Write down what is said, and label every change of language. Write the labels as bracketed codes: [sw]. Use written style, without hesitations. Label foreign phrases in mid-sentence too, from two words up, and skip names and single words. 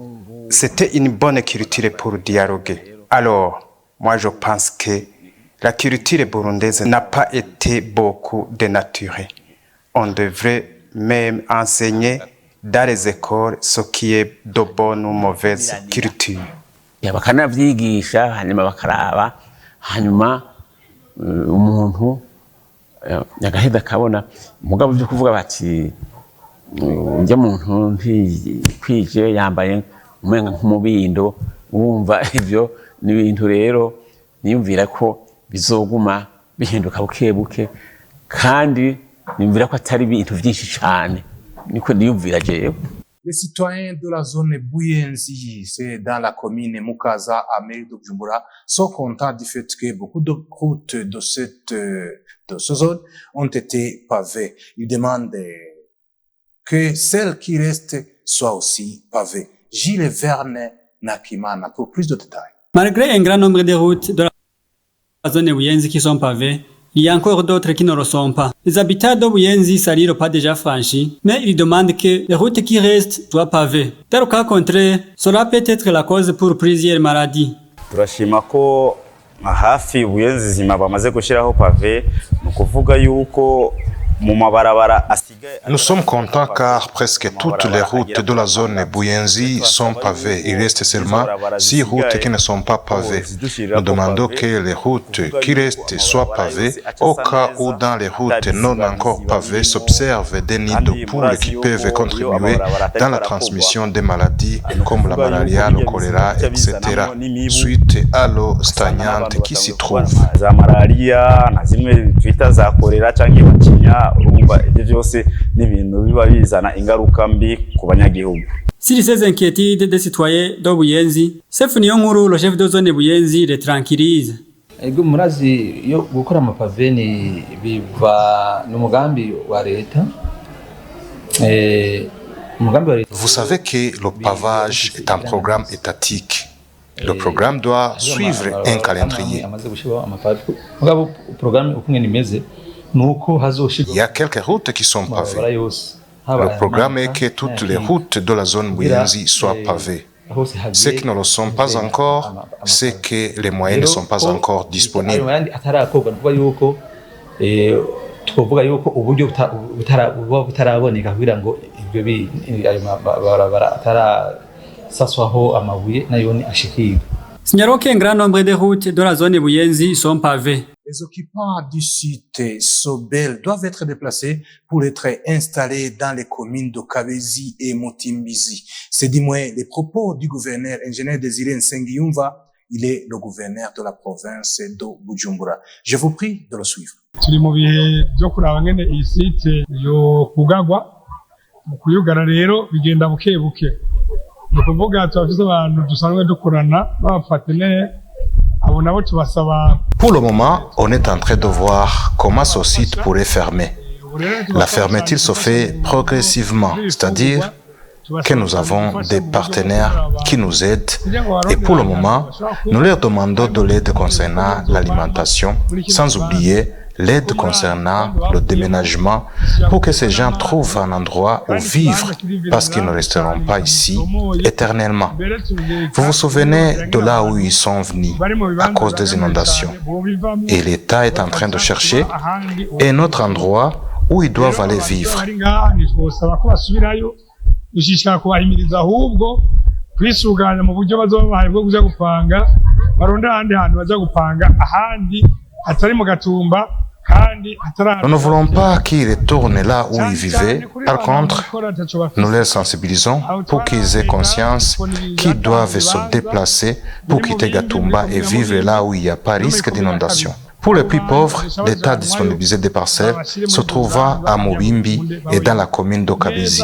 [fr] C'était une bonne culture pour dialoguer. Alors, moi je pense que la culture burundaise n'a pas été beaucoup dénaturée. On devrait même enseigner dans les écoles ce qui est de bonne ou mauvaise culture. [rn] Bakanavyigisha hanyuma bakaraba hanyuma umuntu yagaheda kabona mugabo byo kuvuga bati ujya muntu ntikwije yambaye umenga nk'umubindo wumva ivyo ni ibintu rero niyumvira ko bizoguma bihinduka bukebuke kandi niyumvira ko atari ibintu byinshi cyane niko niyumvira jewe. [fr] Les citoyens de la zone Buyenzi, c'est dans la commune Mukaza à mairie de Bujumbura, sont contents du fait que beaucoup de routes de cette zone ont été pavées. Ils demandent que celles qui restent soient aussi pavées. Gilles Verne Nakimana pour plus de détails. Malgré un grand nombre de routes de la zone Buyenzi qui sont pavées, il y a encore d'autres qui ne le sont pas. Les habitants de Buyenzi salient le pas déjà franchi, mais ils demandent que les routes qui restent soient pavées. Dans le cas contraire, cela peut être la cause pour plusieurs maladies. [rn] Turashima ko hafi Buyenzi zima bamaze gushiraho pave mu kuvuga yuko mu mabarabara [fr] Nous sommes contents car presque toutes les routes de la zone Buyenzi sont pavées. Il reste seulement 6 routes qui ne sont pas pavées. Nous demandons que les routes qui restent soient pavées au cas où dans les routes non encore pavées s'observent des nids de poules qui peuvent contribuer dans la transmission des maladies comme la malaria, le choléra, etc. suite à l'eau stagnante qui s'y trouve. [rn] Za malaria na zimwe twita za choléra canke bakinya urumva ibyo byose n'ibintu biba bizana ingaruka mbi ku banyagihugu. [fr] Si ces inquiétudes des citoyens de Buyenzi, Chef Niyonkuru, le chef de zone Buyenzi, les tranquillise. [rn] Ego murazi yo gukora amapave ni biva n'umugambi wa leta. [fr] Vous savez que le pavage est un programme étatique. Le programme doit suivre un calendrier. Il y a quelques routes qui sont pavées. Le programme est que toutes les routes de la zone Buyenzi soient pavées. Ceux qui ne le sont pas encore, c'est que les moyens ne sont pas encore disponibles. [rn] twovuga yuko uburyo butaraboneka kugira ngo ibyo barabara atarasaswaho amabuye nayo ni ashikirwa. [fr] Signalons qu'un grand nombre de routes de la zone Buyenzi sont pavées. Les occupants du site Sobel doivent être déplacés pour être installés dans les communes de Kabezi et Motimbizi. C'est du moins les propos du gouverneur ingénieur Désiré Nsengiyumva. Il est le gouverneur de la province de Bujumbura. Je vous prie de le suivre. [rn] Turi mu bihe byo kuraba ngene iyi site yo kugagwa mu kuyugara rero bigenda buke buke. Ni kuvuga twafise abantu dusanzwe dukorana n'abapartenaires abo nabo tubasaba. [fr] Pour le moment, on est en train de voir comment ce site pourrait fermer. La fermeture se fait progressivement, c'est-à-dire que nous avons des partenaires qui nous aident et pour le moment, nous leur demandons de l'aide concernant l'alimentation, sans oublier l'aide concernant le déménagement pour que ces gens trouvent un endroit où vivre parce qu'ils ne resteront pas ici éternellement. Vous vous souvenez de là où ils sont venus à cause des inondations et l'État est en train de chercher un autre endroit où ils doivent aller vivre. [rn] Dushishikara kubahimiriza ahubwo kwisuganya mu buryo bazobahaye bwo kuja gupanga baronda ahandi hantu baja gupanga ahandi hatari mu Gatumba [fr] Nous ne voulons pas qu'ils retournent là où ils vivaient. Par contre, nous les sensibilisons pour qu'ils aient conscience qu'ils doivent se déplacer pour quitter Gatumba et vivre là où il n'y a pas risque d'inondation. Pour les plus pauvres, l'État a disponibilisé des parcelles se trouvant à Mubimbi et dans la commune d'Okabezi.